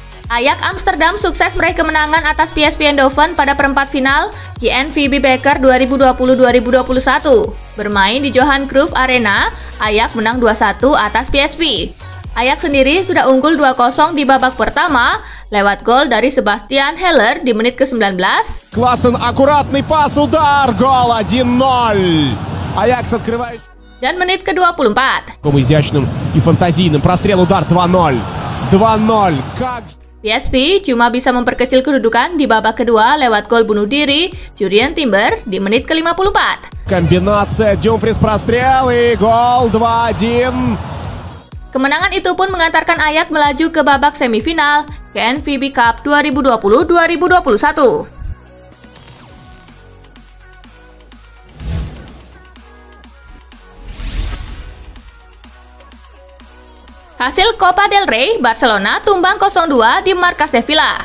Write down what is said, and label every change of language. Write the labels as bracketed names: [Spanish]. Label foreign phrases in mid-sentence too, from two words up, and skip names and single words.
[Indonesian] Ajax Amsterdam sukses meraih kemenangan atas PSV Eindhoven pada perempat final KNVB Beker 2020-2021. Bermain di Johan Cruyff Arena, Ajax menang 2-1 atas PSV. Ajax sendiri sudah unggul 2-0 di babak pertama lewat gol dari Sebastian Haller di menit ke-19. [Russian] Классен, аккуратный пас, удар, гол 1-0. Аякс открывает. [Indonesian] Dan menit ke-24. [Russian] Изящным и фантазийным прострел, удар 2-0. 2-0. Как [Indonesian] PSV cuma bisa memperkecil kedudukan di babak kedua lewat gol bunuh diri Jurrien Timber di menit ke-54. [Russian] комбинация, Дюмфрис прострел и гол 2-1. [Indonesian] Kemenangan itu pun mengantarkan Ajax melaju ke babak semifinal KNVB Cup 2020-2021. Hasil Copa del Rey, Barcelona tumbang 0-2 di markas Sevilla.